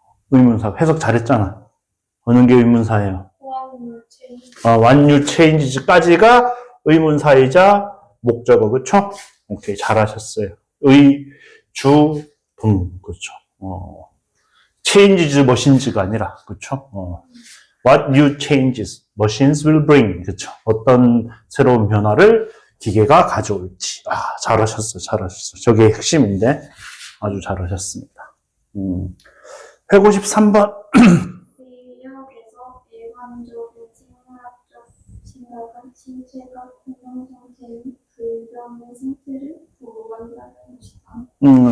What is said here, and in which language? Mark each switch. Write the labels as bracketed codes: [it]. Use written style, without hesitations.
[ko] 의문사. 해석 잘했잖아. 어느 게 의문사예요? [en] When you change [ko] 까지가 의문사이자 목적어. 그렇죠? 오케이. 잘하셨어요. 의, 주, 동. 그렇죠. [en] changes machines [ko] 가 아니라. 그렇죠? [en] What new changes machines will bring. [ko] 그렇죠? 어떤 새로운 변화를 기계가 가져올지. 잘하셨어요. 저게 핵심인데 아주 잘하셨습니다. 153번. 의학에서 일반적인 생물학적 생각은 신체가 건강 상태인 불변의 상태를 보호한다는 것이다.